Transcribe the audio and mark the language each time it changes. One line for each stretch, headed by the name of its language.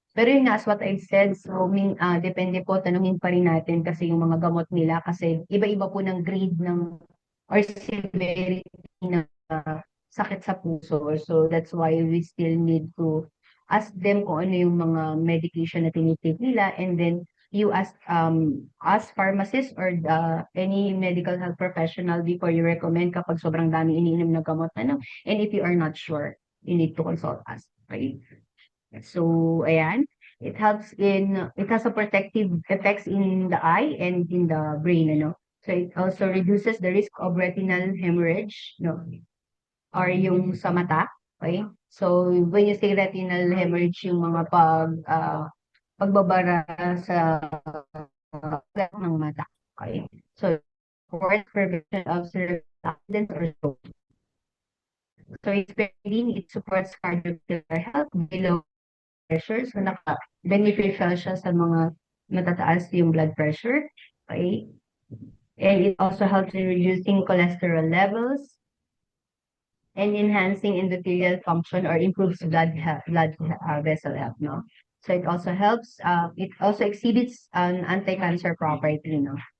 Filipino: Pero yun nga,
English: as what I've said,
Filipino: so depende po, tanungin pa rin natin kasi yung mga gamot nila kasi iba-iba po ng grade ng or severity ng sakit sa puso.
English: So that's why we still need to ask them
Filipino: kung ano yung mga medication na tinitake nila
English: and then you ask pharmacist or any medical health professional before you recommend
Filipino: kapag sobrang dami iniinom na gamot,
English: and if you are not sure, you need to consult us. Okay? So, ayan. It has a protective effects in the eye and in the brain, So, it also reduces the risk of retinal hemorrhage,
Filipino: or yung sa mata.
English: Okay? So, when you say retinal hemorrhage,
Filipino: yung mga pagbabara sa ng mata.
English: Okay? So, for prevention of cerebral accidents or stroke. So it's very lean, it supports cardiovascular health, below pressure.
Filipino: So beneficial siya sa mga matataas yung blood pressure.
English: Okay? And it also helps in reducing cholesterol levels and enhancing endothelial function or improves vessel health, no? So it also helps, it also exhibits an anti-cancer property, no?